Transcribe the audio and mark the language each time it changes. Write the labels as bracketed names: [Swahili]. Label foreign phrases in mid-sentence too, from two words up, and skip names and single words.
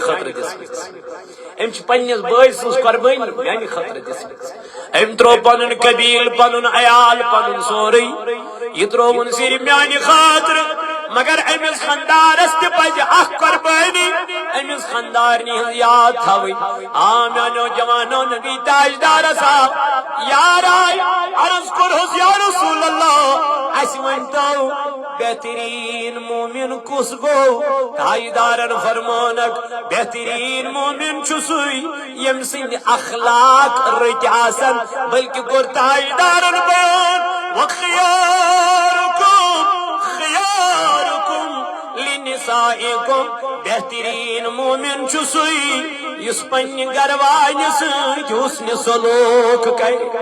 [Kashmiri] خاطر دس ام پنس بٲے سن قربانی میانہ خاطر دس ام ترو پن قبیل پن عیال پن سورے یہ ترون صرف میانہ خاطر مگر امس خاندارس تہ پزِ اخ قربانی امس خاندارنی ہند یاد تھوی میانو جوانو نبی تاجدار صاحب یار آئی عرض کرہس [Arabic] یا رسول اللہ [Kashmiri] اس ونتو بہترین مومن کس گو تاجدارن فرمانک بہترین مومن چھ یم سند اخلاق رت آسن بلکہ گر تاجدارن بیان [Arabic] خیارکم لنسائکم [Kashmiri] بہترین مومن چھ یس پنہ گھر والہ ست حسن سلوک کرے